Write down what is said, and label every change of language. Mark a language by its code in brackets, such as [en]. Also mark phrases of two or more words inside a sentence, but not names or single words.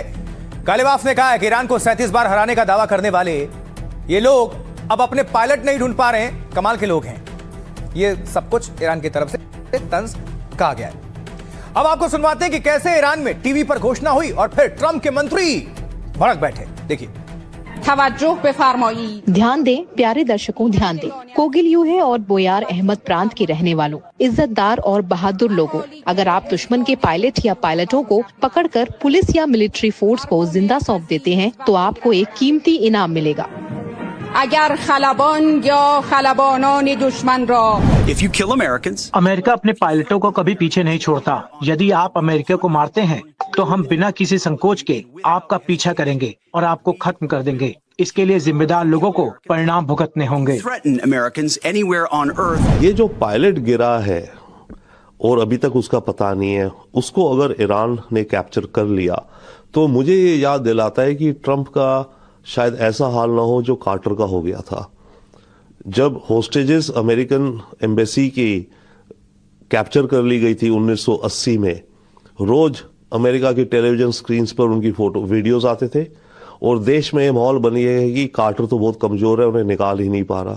[hi] गालिबाफ ने कहा है कि ईरान को 37 बार हराने का दावा करने वाले ये लोग अब अपने पायलट नहीं ढूंढ पा रहे हैं, कमाल के लोग हैं। ये सब कुछ ईरान की तरफ से तंज कहा गया है। अब आपको सुनवाते हैं कि कैसे ईरान में टीवी पर घोषणा हुई और फिर ट्रंप के मंत्री भड़क बैठे। देखिए। [fa] توجه بفرمایید. [hi] ध्यान दें प्यारे दर्शकों, ध्यान दें। कोगिल यूहे और बोयार अहमद प्रांत के रहने वालों, इज्जतदार और बहादुर लोगों, अगर आप दुश्मन के पायलट या पायलटों को पकड़कर पुलिस या [en] military force [hi] को जिंदा सौंप देते हैं तो आपको एक कीमती इनाम मिलेगा। [fa] اگر خلبان یا خلبانان دشمن را [en] If you kill Americans, [hi] अमेरिका अपने पायलटों को कभी पीछे नहीं छोड़ता। यदि आप अमेरिका को मारते हैं तो हम बिना किसी संकोच के आपका पीछा करेंगे और आपको खत्म कर देंगे। इसके लिए जिम्मेदार लोगों को परिणाम भुगतने होंगे। [en] threaten Americans anywhere on Earth. [hi] ये जो पायलट गिरा है और अभी तक उसका पता नहीं है, उसको अगर ईरान ने कैप्चर कर लिया तो मुझे ये याद दिलाता है कि ट्रंप का शायद ऐसा हाल ना हो जो कार्टर का हो गया था। जब [en] hostages American embassy [hi] की कैप्चर कर ली गई थी 1980 में, रोज अमेरिका की [en] television screens [hi] पर उनकी [en] photo videos [hi] आते थे और देश में ये माहौल बनी है कि कार्टर तो बहुत कमजोर है, उन्हें निकाल ही नहीं पा रहा।